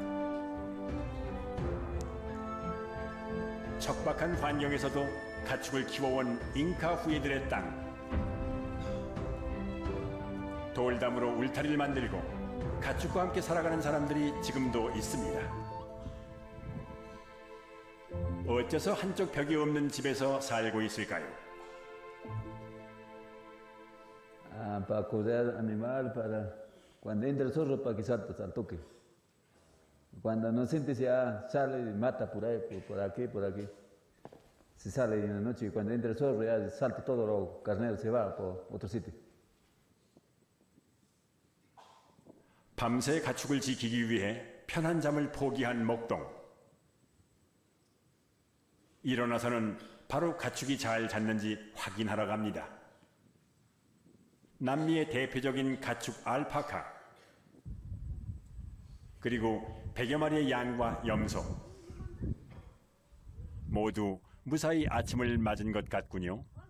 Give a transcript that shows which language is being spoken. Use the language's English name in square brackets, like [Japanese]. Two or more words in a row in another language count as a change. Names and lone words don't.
[Korean] 척박한 환경에서도 가축을 키워온 잉카 후예들의 땅. 돌담으로 울타리를 만들고 가축과 함께 살아가는 사람들이 지금도 있습니다. 어째서 한쪽 벽이 없는 집에서 살고 있을까요? [Spanish] Para cuidar animal, para cuando entra el zorro para que salte al toque. Cuando no siente ya sale y mata por ahí, por aquí, por aquí. Se sale en la noche y cuando entra el zorro ya salta todo los carneros, se va por otro sitio. [Korean] 밤새 가축을 지키기 위해 편한 잠을 포기한 목동. 일어나서는 바로 가축이 잘 잤는지 확인하러 갑니다. 남미의 대표적인 가축 알파카, 그리고 100여 마리의 양과 염소, 모두 무사히 아침을 맞은 것 같군요.